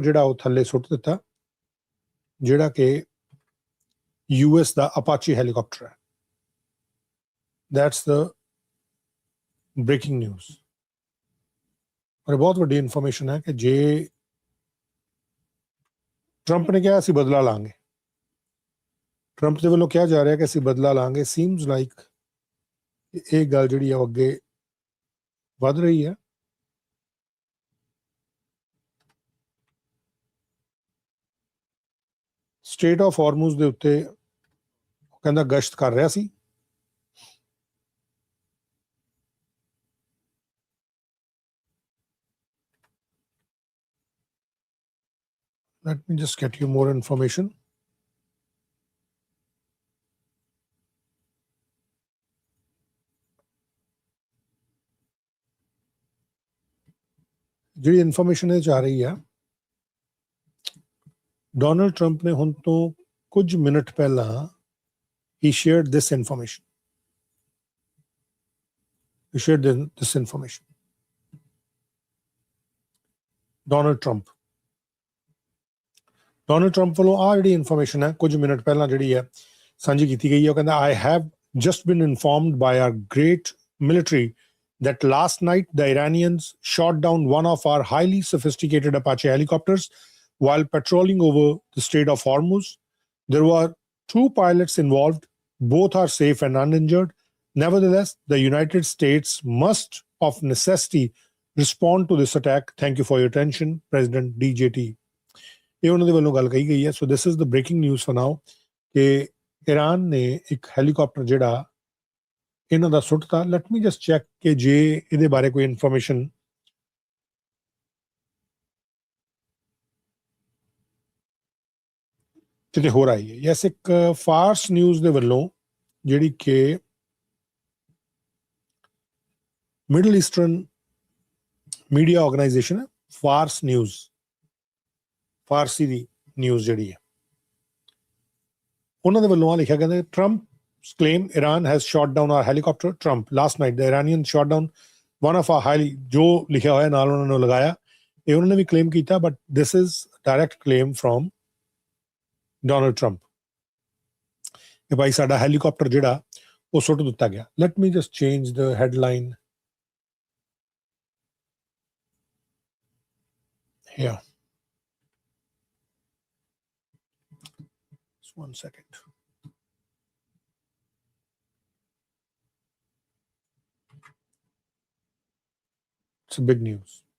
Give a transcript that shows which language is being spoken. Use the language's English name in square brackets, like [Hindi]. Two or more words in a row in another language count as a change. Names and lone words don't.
[Punjabi] ਜਿਹੜਾ ਉਹ ਥੱਲੇ ਸੁੱਟ ਦਿੱਤਾ ਜਿਹੜਾ ਕਿ ਯੂਐਸ ਦਾ [English] Apache helicopter [Punjabi] ਹੈ। [English] That's the breaking news. [Punjabi] ਔਰ ਬਹੁਤ ਵੱਡੀ ਇਨਫੋਰਮੇਸ਼ਨ ਹੈ ਕਿ ਜੇ ਟਰੰਪ ਨੇ ਕਿਹਾ ਅਸੀਂ ਬਦਲਾ ਲਾਂਗੇ, ਟਰੰਪ ਦੇ ਵੱਲੋਂ ਕਿਹਾ ਜਾ ਰਿਹਾ ਕਿ ਅਸੀਂ ਬਦਲਾ ਲਾਂਗੇ, [English] seems like [Punjabi] ਇਹ ਗੱਲ ਜਿਹੜੀ ਆ ਅੱਗੇ ਵੱਧ ਰਹੀ ਹੈ। ਸਟੇਟ ਆਫ ਹਾਰਮੂਜ਼ ਦੇ ਉੱਤੇ ਕਹਿੰਦਾ ਗਸ਼ਤ ਕਰ ਰਿਹਾ ਸੀ। [English] Let me just get you more information. [Punjabi] ਜਿਹੜੀ ਇਨਫੋਰਮੇਸ਼ਨ ਇਹ ਆ ਰਹੀ ਆ ਡੋਨਲਡ ਟਰੰਪ ਨੇ ਹੁਣ ਤੋਂ ਕੁਝ ਮਿੰਟ ਪਹਿਲਾਂ [English] he shared this information. [Punjabi] ਡੋਨਲਡ ਟਰੰਪ ਵੱਲੋਂ ਆ ਜਿਹੜੀ ਇਨਫੋਰਮੇਸ਼ਨ ਹੈ ਕੁਝ ਮਿੰਟ ਪਹਿਲਾਂ ਜਿਹੜੀ ਹੈ ਸਾਂਝੀ ਕੀਤੀ ਗਈ ਹੈ। ਉਹ ਕਹਿੰਦਾ [English] I have just been informed by our great military that last night the Iranians shot down one of our highly sophisticated Apache helicopters while patrolling over the Strait of Hormuz. There were 2 pilots involved. Both are safe and uninjured. Nevertheless, the United States must, of necessity, respond to this attack. Thank you for your attention, President DJT. [Punjabi] ਇਹ ਉਹਨਾਂ ਦੇ ਵੱਲੋਂ ਗੱਲ ਕਹੀ ਗਈ ਹੈ। [English] so this is the breaking news for now [Punjabi] ਕਿ ਈਰਾਨ ਨੇ ਇੱਕ ਹੈਲੀਕਾਪਟਰ ਜਿਹੜਾ ਇਹਨਾਂ ਦਾ ਸੁੱਟਤਾ। [English] let me just check [Punjabi] ਕਿ ਜੇ ਇਹਦੇ ਬਾਰੇ ਕੋਈ ਇਨਫੋਰਮੇਸ਼ਨ ਕਿਤੇ ਹੋਰ ਆਈ ਹੈ। ਯੈਸ, ਇੱਕ ਫਾਰਸ ਨਿਊਜ਼ ਦੇ ਵੱਲੋਂ ਜਿਹੜੀ ਕਿ [English] middle eastern media organization [Punjabi] ਹੈ, ਫਾਰਸ ਨਿਊਜ਼, ਫਾਰਸੀ ਦੀ ਨਿਊਜ਼ ਜਿਹੜੀ ਹੈ, ਉਹਨਾਂ ਦੇ ਵੱਲੋਂ ਆ ਲਿਖਿਆ ਕਹਿੰਦੇ [English] Trump's claim Iran has shot down our helicopter. Trump, last night the Iranians shot down one of our highly, [Punjabi] ਜੋ ਲਿਖਿਆ ਹੋਇਆ ਨਾਲ ਉਹਨਾਂ ਨੇ ਲਗਾਇਆ, ਇਹ ਉਹਨਾਂ ਨੇ ਵੀ ਕਲੇਮ ਕੀਤਾ, [English] but this is direct claim from Donald Trump [Punjabi] ਕਿ ਭਾਈ ਸਾਡਾ ਹੈਲੀਕਾਪਟਰ ਜਿਹੜਾ ਉਹ ਸੁੱਟ ਦਿੱਤਾ ਗਿਆ। [English] let me just change the headline here. Just 1 second. It's a big news.